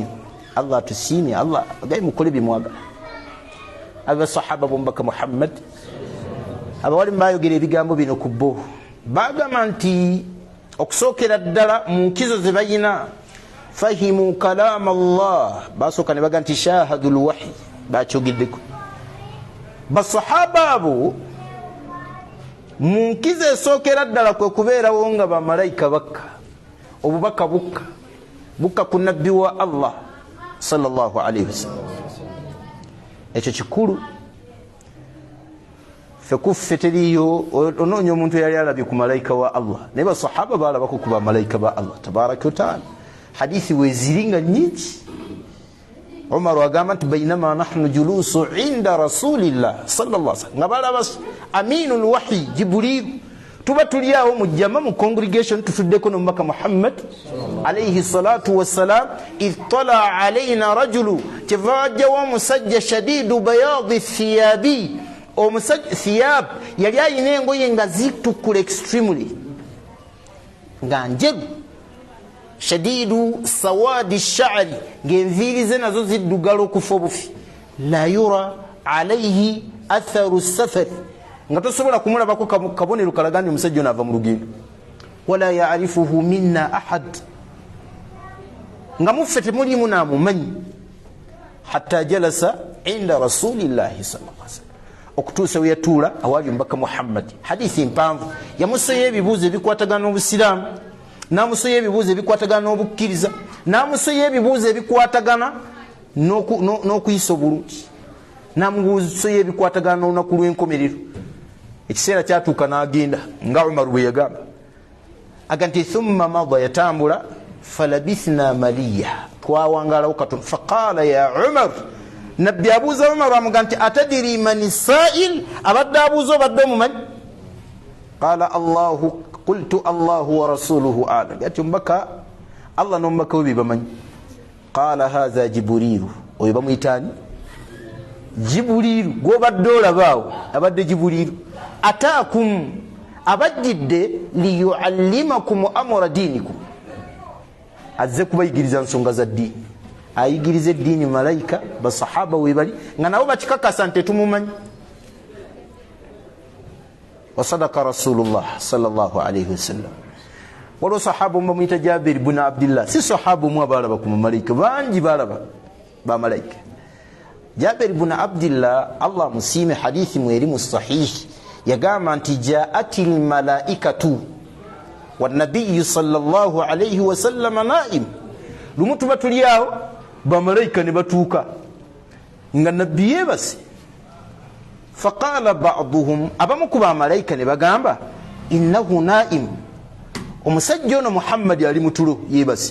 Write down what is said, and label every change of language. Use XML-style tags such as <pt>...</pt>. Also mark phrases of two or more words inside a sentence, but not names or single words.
<lg>Allah tusiimye, Allah agaye mukole bimwagala. Aba sahaba bombaka Muhammad abawali mbayogera ebigambo bino ku bo bagamba nti okusookera ddala mu nkizo ze bayina</lg> <ar>فهموا كلام الله,</ar> <lg>basooka ne baga nti</lg> <ar>شهدوا الوحي,</ar> <lg>bakyogeddeko. Basahaba abo mu nkizo esookera ddala kwe kubeerawo nga bamalayika bakka, obubaka bukka ku nabbi wa Allah</lg> <ar>صلى الله عليه وسلم.</ar> <lg>Ekyo kikulu. Ffe teriyo onoonya omuntu eyali alabye ku malayika wa Allah, naye basahaba balabako ku bamalayika ba Allah</lg> <ar>تبارك وتعالى.</ar> <lg>Hadithi weziri nga nyingi.</lg> <ar>Umar</ar> <lg>agamba nti</lg> <ar>بينما نحن جلوس عند رسول الله صلى الله عليه وسلم,</ar> <lg>nga balaba</lg> <ar>أمين الوحي</ar> <lg>Jibril, tuba tuli awo mu jama mu congregation tutuddeko n'omubaka</lg> <ar>Muhammad عليه الصلاة والسلام اطلع علينا رجل,</ar> <lg>kyevajjawo omusajja</lg> <ar>شديد بياض الثياب,</ar> <lg>omusajja thiyab yali ayina engoye nga zitukula extremely, nga njeru,</lg> <ar>شديد سواد الشعر,</ar> <lg>ng'enviiri ze nazo ziddugala okufa obufi,</lg> <ar>لا يرى عليه أثر السفر,</ar> <lg>nga tosobola kumulabako kabonero kalaga nti omusajja ono ava mu lugendo,</lg> <ar>ولا يعرفه منا أحد,</ar> <lg>nga muffe temulimu naamumanyi,</lg> <ar>حتى جلس عند رسول الله صلى الله عليه وسلم,</ar> <lg>okutuusa we yatuula awali omubaka Muhammad. Hadithi mpanvu, yamusoya ebibuuzo ebikwatagana n'obusiraamu, n'amusoya ebibuuzo ebikwatagana n'obukkiriza, n'amusoya ebibuuzo ebikwatagana n'okuyisa obulungi, n'amusoya ebikwatagana n'olunaku lw'enkomerero. Ekiseera kyatuuka n'agenda nga Umar bwe yagamba, aga nti</lg> <ar>ثم مضى,</ar> <lg>yatambula,</lg> <ar>فلبثنا مليا,</ar> <lg>twawangalawo katono.</lg> <ar>فقال يا عمر,</ar> <lg>nabbi abuuza Umar amuga nti</lg> <ar>أتدري من السائل,</ar> <lg>abadde abuuza obadde omumanyi?</lg> <ar>قال الله قلت الله ورسوله أعلم,</ar> <lg>yati omubaka Allah n'omubaka we bamanyi.</lg> <ar>قال هذا جبريل,</ar> <lg>oyo bamuyitaani Jibrilu, gwobadde olabaawo abadde Jibrilu, ataakum, abajjidde</lg> <ar>ليعلمكم أمر دينكم,</ar> <lg>azze kubayigiriza nsonga za ddiini. Ayigiriza eddiini malayika, basahaba webali nga nabo bakikakasa nti tumumanyi.</lg> <ar>وصدق رسول الله صلى الله عليه وسلم.</ar> <lg>Waliwo sahaba omumuyita Jabir ibn Abdillah, si sahaba omu abalaba ku malayika, bangi balaba bamalayika. Jabir ibn Abdillah, Allah musiime, hadithi mweri mu sahih, yagamba nti</lg> <ar>جاءت الملائكة والنبي صلى الله عليه وسلم نائم,</ar> <lg>lumu tuba tuli awo bamalayika ne batuuka nga nabbi yeebase.</lg> <ar>فقال بعضهم,</ar> <lg>abamu ku bamalayika ne bagamba</lg> <ar>إنه نائم,</ar> <lg>omusajja ono Muhammad ali mutulo yeebase.</lg>